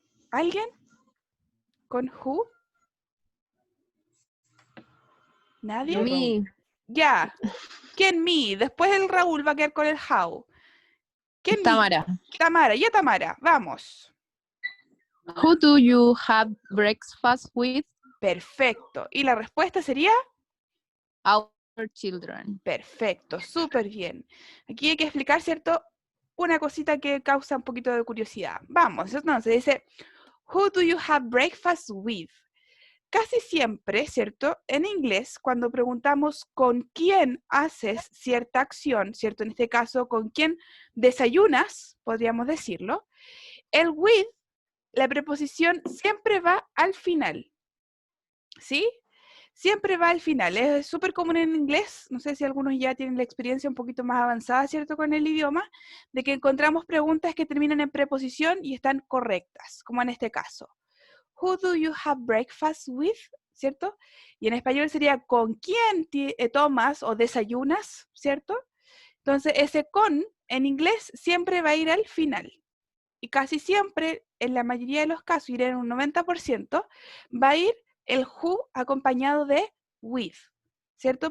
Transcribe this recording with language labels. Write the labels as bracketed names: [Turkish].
[Spanish] ¿Alguien? ¿Con who? ¿Nadie? [English] Me. [Spanish] Ya. ¿Quién me? Después el Raúl va a quedar con el how. ¿Quién Tamara. me? Tamara, ya Tamara, vamos. [English] Who do you have breakfast with? [Spanish] Perfecto. ¿Y la respuesta sería? [English] Our children. [Spanish] Perfecto, súper bien. Aquí hay que explicar, ¿cierto? Una cosita que causa un poquito de curiosidad. Vamos, entonces dice, [English] Who do you have breakfast with? [Spanish] Casi siempre, ¿cierto? En inglés, cuando preguntamos con quién haces cierta acción, ¿cierto? En este caso, con quién desayunas, podríamos decirlo, el with, la preposición siempre va al final, ¿sí? Siempre va al final. Es súper común en inglés, no sé si algunos ya tienen la experiencia un poquito más avanzada, ¿cierto? Con el idioma, de que encontramos preguntas que terminan en preposición y están correctas, como en este caso. [English] Who do you have breakfast with? [Spanish] ¿Cierto? Y en español sería ¿con quién tomas o desayunas? ¿Cierto? Entonces ese con en inglés siempre va a ir al final. Y casi siempre, en la mayoría de los casos, iré en un 90%, va a ir el who acompañado de with, ¿cierto?